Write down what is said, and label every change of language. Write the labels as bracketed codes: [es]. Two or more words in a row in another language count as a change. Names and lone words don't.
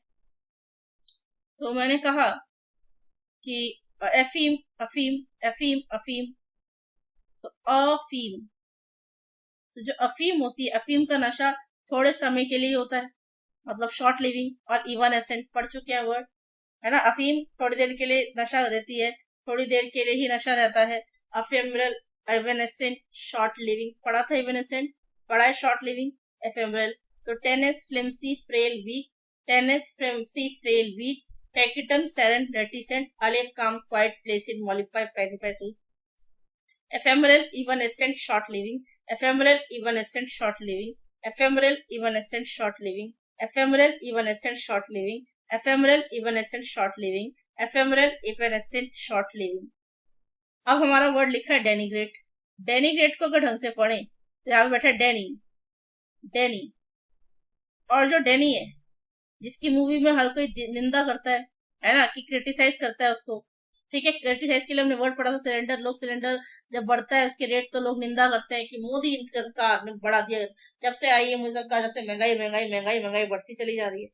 [hi] तो मैंने कहा कि एफीम, अफीम, एफीम, अफीम, तो अफीम, तो जो अफीम होती है, अफीम का नशा थोड़े समय के लिए होता है, मतलब [en] short living [hi] और इवन एसेंट, पढ़ चुके हैं वर्ड, है ना। अफीम थोड़ी देर के लिए नशा रहती है, थोड़ी देर के लिए ही नशा रहता है। [en] ephemeral, evanescent, short living, [hi] पढ़ा था [en] एवेनेसेंट, [hi] पढ़ा है [en] short living, [hi] एफेमरल। [en] तो tenuous, flimsy, frail, weak, tenuous, flimsy, frail, weak, taciturn, serene, reticent, allay, calm, quiet, placid, mollify, pacify, soothe, ephemeral, evanescent, short living, ephemeral, evanescent, short living, ephemeral, evanescent, short living, ephemeral, evanescent, short living, ephemeral, evanescent, short living, ephemeral, evanescent, short living. [hi] अब हमारा वर्ड लिखा है डेनिग्रेट. डेनिग्रेट को अगर ढंग से पढ़ें तो यहाँ पे बैठा डेनी. डेनी और जो डेनी है जिसकी मूवी में हर कोई निंदा करता है ना, कि क्रिटिसाइज करता है उसको. ठीक है, क्रिटिसाइज के लिए हमने वर्ड पढ़ा था सिलेंडर. लोग सिलेंडर जब बढ़ता है उसके रेट तो लोग निंदा करते हैं कि मोदी सरकार ने बढ़ा दिया, जब से आई है मोदी सरकार जब से महंगाई महंगाई महंगाई महंगाई बढ़ती चली जा रही है.